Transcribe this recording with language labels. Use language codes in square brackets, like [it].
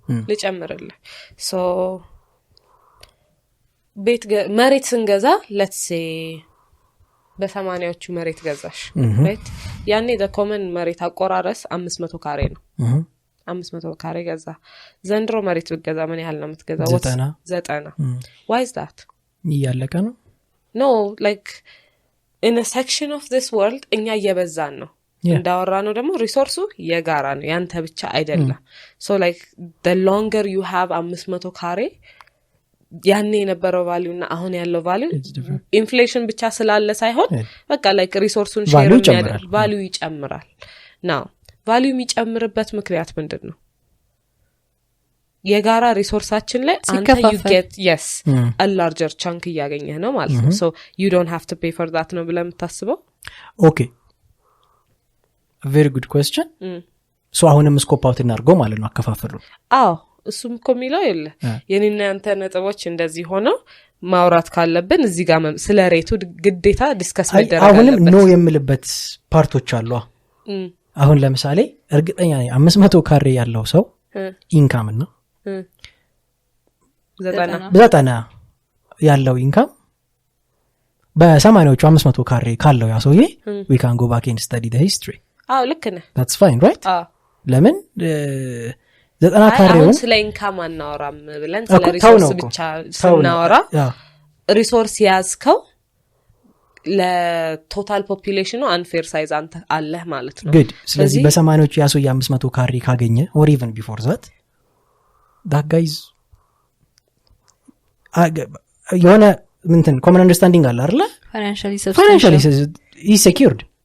[am] ልጨምርልህ ሶ ቤት መሬት ስንገዛ [en] let's say [am] በ80ዎቹ መሬት ገዛሽ [en] right [am] ያኔ [en] the common [am] መሬት አቆራረስ 500 ካሬ ነው 500 ካሬ ገዛ ዘንድሮ መሬት ብትገዛ ምን ያህል ነው የምትገዛው 90 [en] why is that [am] ያለቀ ነው [en] no like in a section of this world [am] እኛ እየበዛን ነው እንዳወራ ነው ደግሞ ሪሶርሱ የጋራ ነው ያንተ ብቻ አይደለም [en] so like the longer you have 500 ካሬ [am] ያኔ የነበረው ቫልዩ እና አሁን ያለው ቫልዩ ኢንፍሌሽን ብቻ ስላለ ሳይሆን በቃ ላይክ ሪሶርሱን ሼር የሚያደርግ ቫልዩ ይጨምራል ናው ቫልዩ የሚጨምርበት ምክንያት ምንድነው የጋራ ሪሶርሳችን ላይ አንተ [en] you get yes a larger chunk [am] እያገኘህ ነው ማለት ነው [en] so you don't have to pay for that [am] ነው ብለህ የምታስበው [en] okay a very good question so [am] አሁንም ስኮፕ አውት እናርገው ማለት ነው አከፋፈሉ አዎ እሱም እኮ የሚለው የለ የኔና ያንተ ነጥቦች እንደዚህ ሆነው ማውራት ካለብን እዚህ ጋር ስለ ሬቱ ግዴታ ዲስከስ መደረግ አለበት አሁንም ኖ የምልበት ፓርቶች አሉ አሁን ለምሳሌ እርግጠኛ ነኝ 500 ካሬ ያለው ሰው ኢንካም ነው 90 ያለው ኢንካም በ80ዎቹ 500 ካሬ ካለው ያ ሰውዬ [en] we can go back and study the history [am] አዎ ልክ ነህ [en] that's fine right [am] ለምን 90 ካሬው አሁን ስለ ኢንካም አናወራም ብለን ስለ ሪሶርስ ብቻ ስናወራ ሪሶርስ ያዝከው ለቶታል ፖፑሌሽኑ አንፌር ሳይዝ አንተ አለህ ማለት ነው good ስለዚህ በ80ዎቹ ያ ሰውዬ 500 ካሬ ካገኘ [en] or even before that guys [am] የሆነ ምንትን [en] common understanding [am] አለ አይደል [en] financially is secured